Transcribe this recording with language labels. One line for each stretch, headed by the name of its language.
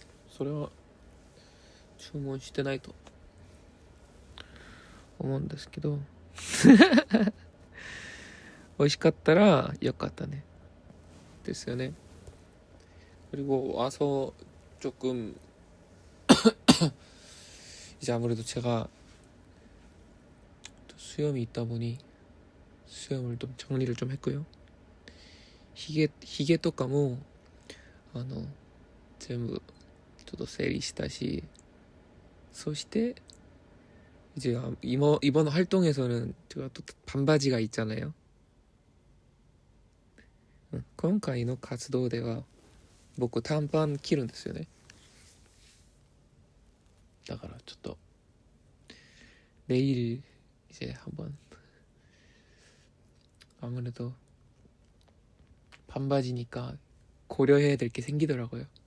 Japanese: それは注文してないと思うんですけど美味しかったらよかったねですよね。
Korean: 그리고 와서 조금 이제 아무래도 제가 또 수염이 있다 보니 수염을 좀 정리를 좀 했고요.
Japanese: 히게とかも全部ちょっと整理したし、そして
Korean: 이제 이번 활동에서는 제가 또 반바지가 있잖아요.
Japanese: 今回の活動では僕短パン着るんですよね。だからちょっと
Korean: 내일 이제 한번 아무래도 반바지니까 고려해야 될 게 생기더라고요.